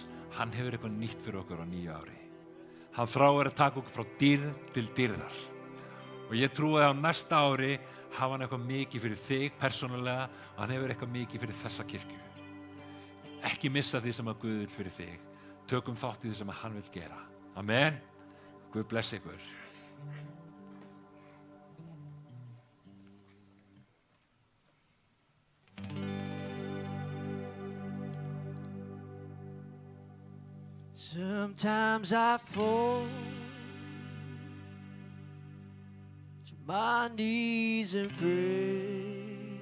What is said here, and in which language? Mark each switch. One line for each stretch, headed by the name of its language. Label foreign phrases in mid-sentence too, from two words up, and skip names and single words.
Icelandic: Hann hefur eitthvað nýtt fyrir okkur á nýju ári. Hann þráir að taka okkur frá dýrð til dýrðar. Og ég trúi að á næsta ári hafa hann eitthvað mikið fyrir þig persónulega og hann hefur eitthvað mikið fyrir þessa kirkju. Ekki missa því sem að Guð vil fyrir þig. Tökum þátt í því sem að hann vil gera. Amen. Guð bless ykkur.
English: Sometimes I fall to my knees and pray.